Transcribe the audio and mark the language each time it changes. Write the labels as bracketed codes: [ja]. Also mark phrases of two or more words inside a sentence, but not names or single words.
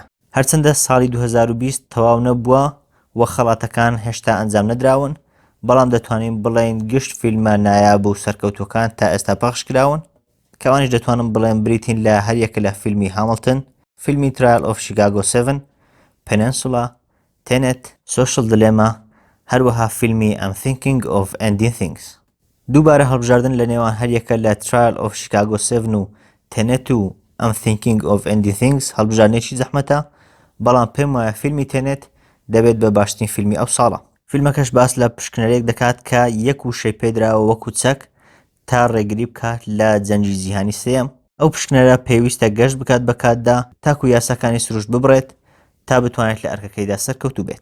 [ckb] هەرچەندە ساڵی 2020 تەواو نەبووە و خەڵاتەکان هێشتا ئەنجام نەدراون، بەڵام دەتوانین بڵێن گشت فیلمە نایاب و سەرکەوتوەکان تا ئێستا پەخش کراون، کەوانیش دەتوانم بڵێن بریتین لە هەریەکە لە فیلمی هامڵتن، فیلمی ترایل ئۆف شیکاگۆ 7، پێننسولا، تێنێت، سۆشل دلێما، هەروەها فیلمی ئەم thinking of ending things. دووبارە هەڵبژاردن لە نێوان هەریەکە لە ترایل ئۆف شیکاگۆ 7 و تێنێت و ئەم thinking of ending things هەڵبژاردنێکی زەحمەتە، بەڵام پێم وایە فیلمی تێنێت دەبێت بە باشترین فیلمی ئەو ساڵە. فیلمەکەش باس لە پشکنەرێک دەکات کە یەک وشەی پێدراوە وەکو چەک تا ڕێگری بکات لە جەنگی جیهانی سێم. ئەو پشکنەرە پێویستە گەشت بکات بە کاتدا تاکو یاساکانی سروش ببڕێت تا بتوانێت لە ئەرکەکەیدا سەرکەوتوو بێت.